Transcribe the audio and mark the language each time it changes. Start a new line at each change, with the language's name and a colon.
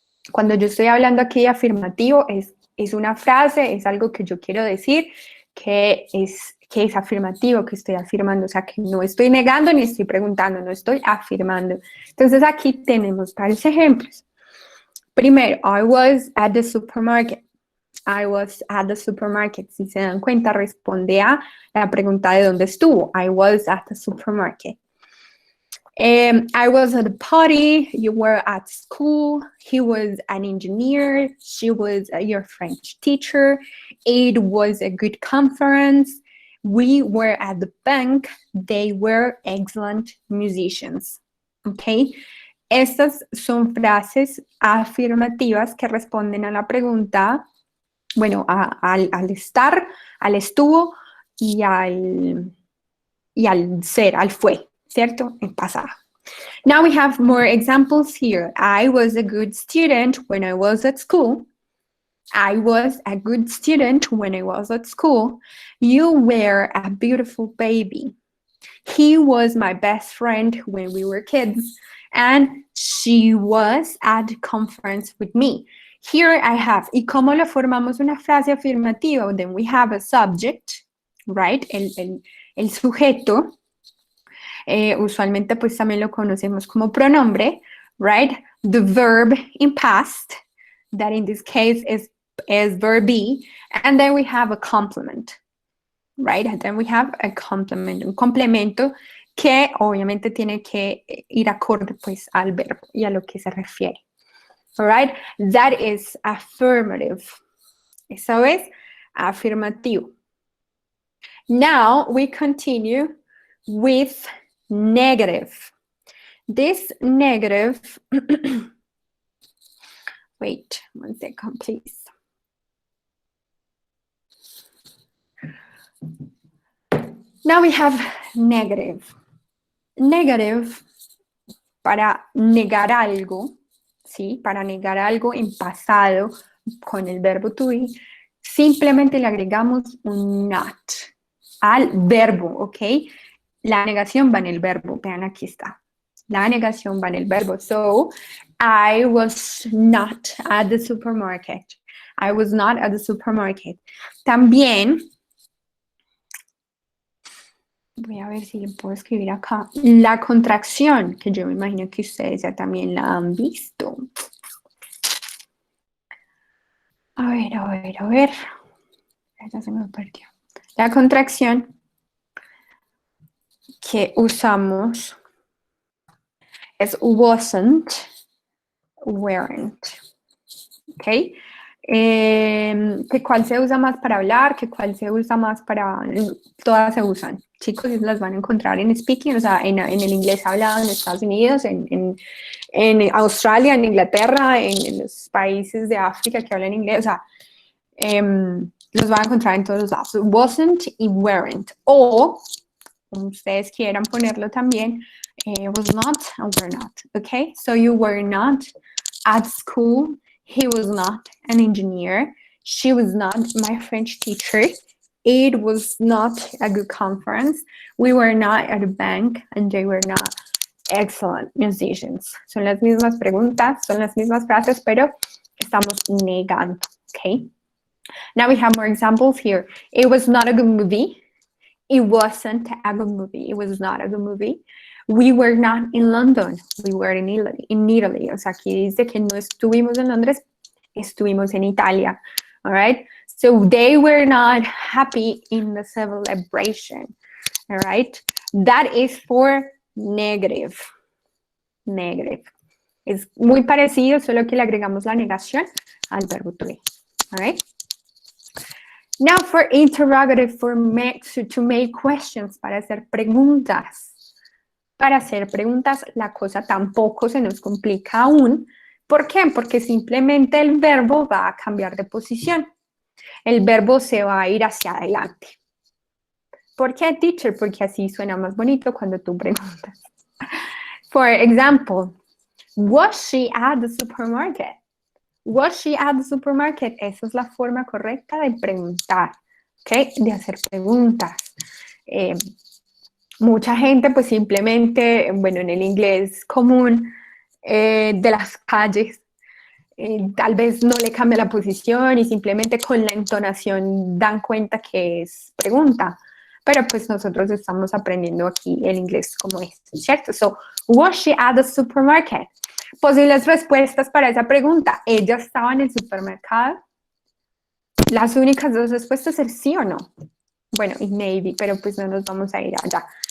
Spanish: Cuando yo estoy hablando aquí de afirmativo, es una frase, es algo que yo quiero decir, que es afirmativo, que estoy afirmando, o sea, que no estoy negando ni estoy preguntando, no estoy afirmando. Entonces, aquí tenemos varios ejemplos.
English: Primero, I was at the supermarket. I was at the supermarket.
Spanish: Si se dan cuenta, responde a la pregunta de dónde estuvo.
English: I was at the supermarket. I was at a party. You were at school. He was an engineer. She was your French teacher. It was a good conference. We were at the bank. They were excellent musicians. Okay.
Spanish: Estas son frases afirmativas que responden a la pregunta, bueno, al estar, al estuvo y al ser, al fue, ¿cierto? En pasado.
English: Now we have more examples here. I was a good student when I was at school. I was a good student when I was at school. You were a beautiful baby. He was my best friend when we were kids, and she was at the conference with me. Here I have,
Spanish: ¿y cómo lo formamos una frase afirmativa?
English: Then we have a subject, right?
Spanish: El sujeto. Usualmente pues también lo conocemos como pronombre, right?
English: The verb in past, that in this case is verb be, and then we have a complement, right? And then we have a complement,
Spanish: un complemento que obviamente tiene que ir acorde pues al verbo y a lo que se refiere.
English: All right? That is affirmative.
Spanish: Eso es afirmativo.
English: Now we continue with negative. This negative, wait 1 second, please. Now we have negative.
Spanish: Negative, para negar algo, ¿sí? Para negar algo en pasado con el verbo to be, simplemente le agregamos un not al verbo, ¿ok? La negación va en el verbo, vean aquí está. La negación va en el verbo.
English: So, I was not at the supermarket. I was not at the supermarket.
Spanish: También, voy a ver si le puedo escribir acá. La contracción, que yo me imagino que ustedes ya también la han visto. A ver. Ya se me perdió. La contracción que usamos es wasn't, weren't. ¿Ok? ¿Que cuál se usa más para hablar? ¿Que cuál se usa más para...? Todas se usan. Chicos, las van a encontrar en speaking, o sea, en el inglés hablado en Estados Unidos, en Australia, en Inglaterra, en los países de África que hablan inglés, o sea, los van a encontrar en todos los lados. Wasn't y weren't. O, como ustedes quieran ponerlo también,
English: was not and were not. Okay? So you were not at school. He was not an engineer. She was not my French teacher. It was not a good conference. We were not at a bank, and they were not excellent musicians.
Spanish: Son las mismas preguntas, son las mismas frases, pero estamos negando.
English: Okay? Now we have more examples here. It was not a good movie. It wasn't a good movie. It was not a good movie. We were not in London. We were in Italy.
Spanish: O sea, aquí dice que no estuvimos en Londres, estuvimos en Italia.
English: All right? So they were not happy in the celebration. All right? That is for negative. Negative.
Spanish: Es muy parecido, solo que le agregamos la negación al verbo to be.
English: All right? Now for interrogative, to make questions,
Spanish: para hacer preguntas. Para hacer preguntas, la cosa tampoco se nos complica aún. ¿Por qué? Porque simplemente el verbo va a cambiar de posición. El verbo se va a ir hacia adelante. ¿Por qué, teacher? Porque así suena más bonito cuando tú preguntas.
English: For example, was she at the supermarket? Was she at the supermarket?
Spanish: Esa es la forma correcta de preguntar, ¿ok? De hacer preguntas. Mucha gente pues simplemente, bueno, en el inglés común de las calles, tal vez no le cambia la posición y simplemente con la entonación dan cuenta que es pregunta. Pero pues nosotros estamos aprendiendo aquí el inglés como es, ¿cierto?
English: So, was she at the supermarket?
Spanish: Posibles respuestas para esa pregunta. ¿Ella estaba en el supermercado? Las únicas dos respuestas es sí o no. Bueno, y maybe, pero pues no nos vamos a ir allá.